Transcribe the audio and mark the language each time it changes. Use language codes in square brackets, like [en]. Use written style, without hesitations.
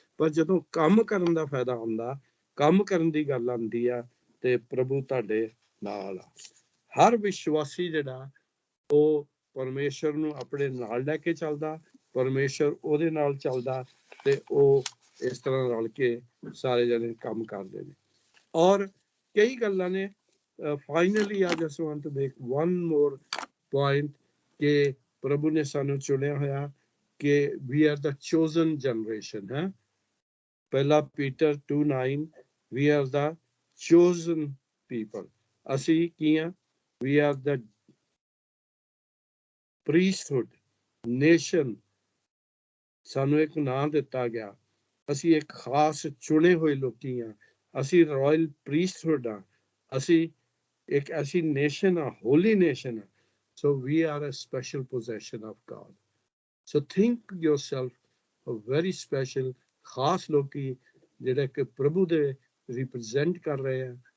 [pa] ਪਰ ਜਦੋਂ ਕੰਮ ਕਰਨ ਦਾ ਫਾਇਦਾ ਹੁੰਦਾ, ਕੰਮ ਕਰਨ ਦੀ ਗੱਲ ਆਉਂਦੀ ਆ, ਤੇ ਪ੍ਰਭੂ ਤੁਹਾਡੇ ਨਾਲ ਆ। ਹਰ ਵਿਸ਼ਵਾਸੀ ਜਿਹੜਾ ਉਹ ਪਰਮੇਸ਼ਰ ਨੂੰ ਆਪਣੇ ਨਾਲ ਲੈ ਕੇ ਚੱਲਦਾ, ਪਰਮੇਸ਼ਰ ਉਹਦੇ ਨਾਲ ਚੱਲਦਾ, ਤੇ ਉਹ ਇਸ ਤਰ੍ਹਾਂ ਰਲ ਕੇ ਸਾਰੇ ਜਣੇ ਕੰਮ ਕਰਦੇ ਨੇ। ਔਰ ਕਈ ਗੱਲਾਂ ਨੇ। [en] finally I just want to make one more point [pa] ਕਿ ਪ੍ਰਭੂ ਨੇ ਸਾਨੂੰ ਚੁਣਿਆ ਹੋਇਆ ਕਿ [en] we are the chosen generation ਹੈ। ਪਹਿਲਾ Peter 2:9, we are the chosen people। [pa] ਅਸੀਂ ਕੀ ਆ? [en] we are the priesthood nation। [pa] ਸਾਨੂੰ ਇੱਕ ਨਾਂ ਦਿੱਤਾ ਗਿਆ, ਅਸੀਂ ਇੱਕ ਖਾਸ ਚੁਣੇ ਹੋਏ ਲੋਕੀ ਆ, ਅਸੀਂ ਰਾਇਲ ਪ੍ਰੀਸਟਹੁੱਡ ਆ, ਅਸੀਂ ਇੱਕ ਐਸੀ ਨੇਸ਼ਨ ਆ, ਹੋਲੀ ਨੇਸ਼ਨ ਆ। [en] So we are a special possession of God. So think yourself a very special, [pa] ਖਾਸ ਲੋਕੀ ਜਿਹੜੇ ਕਿ ਪ੍ਰਭੂ ਦੇ ਰਿਪਰੈਜ਼ੈਂਟ ਕਰ ਰਹੇ ਆ।